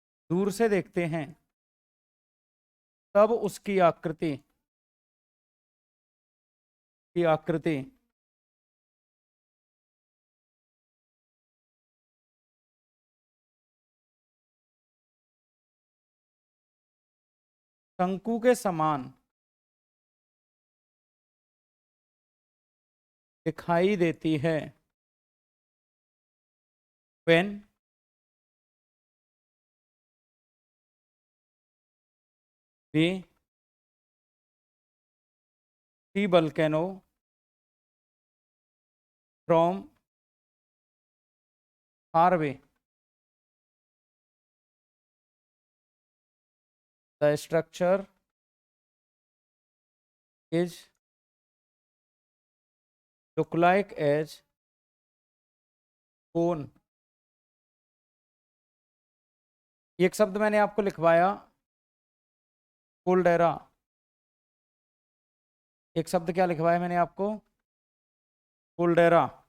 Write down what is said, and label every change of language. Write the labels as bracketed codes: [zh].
[hi] दूर से देखते हैं, तब उसकी आकृति शंकु के समान दिखाई देती है। [en] when we see volcano from far away, the structure is look like as cone। [hi] एक शब्द मैंने आपको लिखवाया, कोल्डेरा। एक शब्द क्या लिखवाया मैंने आपको, कोल्डेरा।